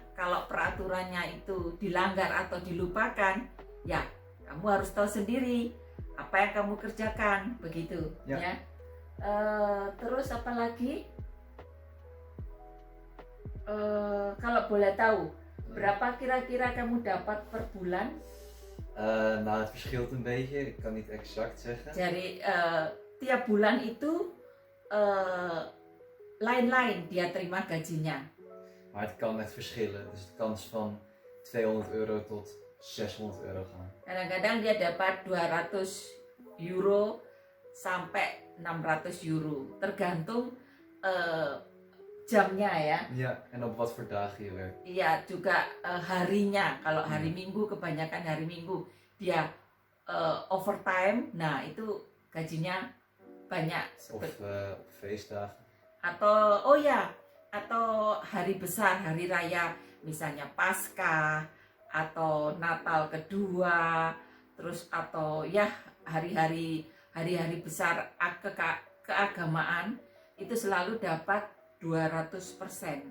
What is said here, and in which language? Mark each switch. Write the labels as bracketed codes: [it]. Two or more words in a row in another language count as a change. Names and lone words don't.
[id] Kalau peraturannya itu dilanggar atau dilupakan, ya kamu harus tahu sendiri apa yang kamu kerjakan, begitu ya. Terus apa lagi? Kalau boleh tahu, berapa kira-kira kamu dapat per bulan? [nl] Nou, het verschilt een beetje. Ik kan niet exact zeggen. [id] Jadi tiap bulan itu lain-lain dia terima gajinya. [nl] Maar het kan echt verschillen. Dus het kan van €200 tot €600 gaan. [id] Kadang-kadang dia dapat 200 euro sampai 600 euro, tergantung jamnya ya. [nl] Ja, en op wat voor dagen je werkt. [id] Iya, juga harinya. Kalau hari Minggu, kebanyakan hari Minggu dia overtime. Nah, itu gajinya banyak. [nl] Of op feestdagen. [id] Atau atau hari besar, hari raya, misalnya Paskah atau Natal kedua, terus atau ya hari-hari besar keagamaan itu selalu dapat 200%.